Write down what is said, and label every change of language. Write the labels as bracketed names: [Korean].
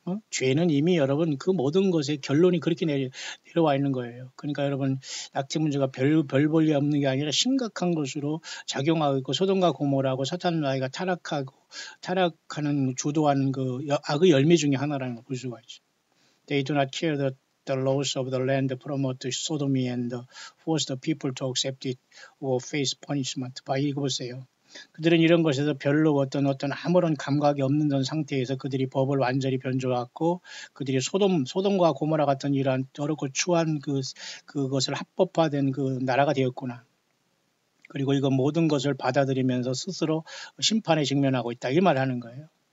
[Korean] 죄는 이미 여러분 그 모든 것의 결론이 그렇게 내려와 있는 거예요. 그러니까 여러분 낙태 문제가 별 볼일 없는 게 아니라 심각한 것으로 작용하고 있고 소돔과 고모라고 사탄 아이가 타락하는 주도하는 그 악의 열매 중에 하나라는 걸 볼 수가 있죠. [English] They do not care the laws of the land, promote sodomy and force the people to accept it or face punishment. [Korean] 읽어보세요. 그들은 이런 것에서 별로 어떤 아무런 감각이 없는 상태에서 그들이 법을 완전히 변조했고 그들이 소돔과 고모라 같은 이러한 더럽고 추한 그것을 합법화된 그 나라가 되었구나. 그리고 이거 모든 것을 받아들이면서 스스로 심판에 직면하고 있다. 이 말을 하는 거예요.